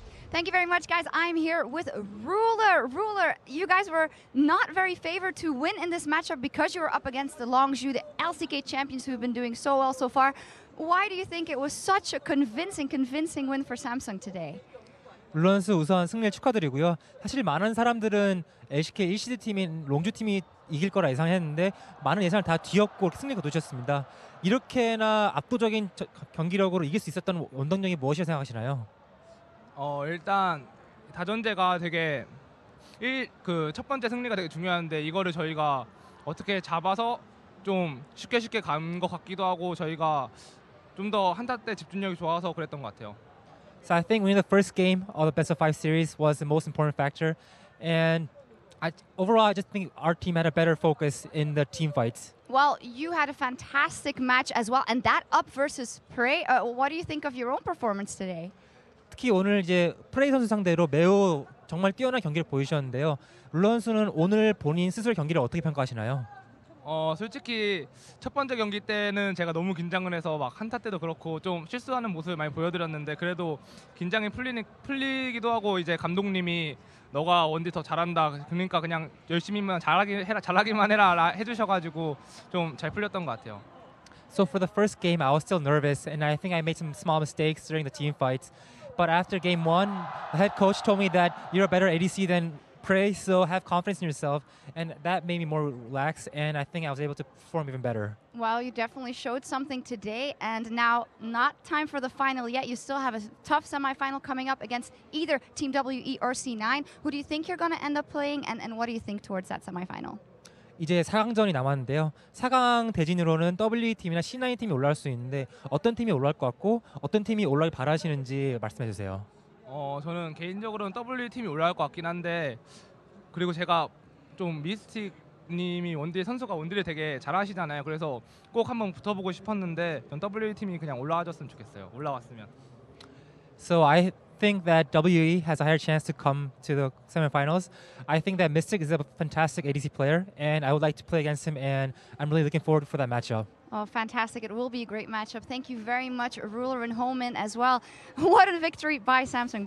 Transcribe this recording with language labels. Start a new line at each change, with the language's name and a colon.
English: Thank you very much, guys. I'm here with Ruler. Ruler, you guys were not very favored to win in this matchup because you were up against the Longzhou, the LCK champions who have been doing so well so far. Why do you think it was such a convincing win for Samsung today?
Korean: 룰런스 우선 승리를 축하드리고요. 사실 많은 사람들은 LCK 1시드 팀인 롱주 팀이 이길 거라 예상했는데 많은 예상을 다 뒤엎고 승리가 놓쳤습니다. 이렇게나 압도적인 경기력으로 이길 수 있었던 원동력이 무엇이라고 생각하시나요? 일단 다전제가 되게 첫 번째 승리가 되게 중요한데 이거를 저희가 어떻게 잡아서 좀 쉽게 간 것 같기도 하고 저희가 좀 더 한타 때 집중력이 좋아서 그랬던 것 같아요.
English: So I think winning the first game of the best of 5 series was the most important factor, and overall I just think our team had a better focus in the team fights. Well, you had a fantastic match as well, and that up versus Prey. What do you think of your own performance today?
Korean: 특히 오늘 이제 프레이 선수 상대로 매우 정말 뛰어난 경기를 보여주셨는데요. 룰러 선수는 오늘 본인 스스로 경기를 어떻게 평가하시나요? 솔직히 첫 번째 경기 때는 제가 너무 긴장을 해서 막 한타 때도 그렇고 좀 실수하는 모습을 많이 보여드렸는데 그래도 긴장이 풀리기도 하고 이제 감독님이 너가 원딜 더 잘한다. 그러니까 그냥 열심히만 잘하기만 해라 해주셔가지고 좀 잘 풀렸던 것 같아요.
English: So for the first game, I was still nervous, and I think I made some small mistakes during the team fights. But after game 1, the head coach told me that you're a better ADC than Prey, so have confidence in yourself, and that made me more relaxed, and I think I was able to perform even better. Well, you definitely showed something today, and now not time for the final yet. You still have a tough semifinal coming up against either Team WE or C9. Who do you think you're going to end up playing, and what do you think towards that semifinal?
Korean: 이제 4강전이 남았는데요. 4강 대진으로는 WE팀이나 C9 팀이 올라올 수 있는데 어떤 팀이 올라올 것 같고 어떤 팀이 올라오길 바라시는지 말씀해 주세요. 저는 개인적으로는 W 팀이 올라갈 것 같긴 한데 그리고 제가 좀 미스틱 님이 선수가 원딜을 되게 잘하시잖아요. 그래서 꼭 한번 붙어보고 싶었는데 전 W 팀이 그냥 올라와줬으면 좋겠어요. 올라왔으면.
English: So I think that WE has a higher chance to come to the semifinals. I think that Mystic is a fantastic ADC player, and I would like to play against him, and I'm really looking forward for that matchup. Oh, fantastic. It will be a great matchup. Thank you very much, Ruler and Holman as well. What a victory by Samsung.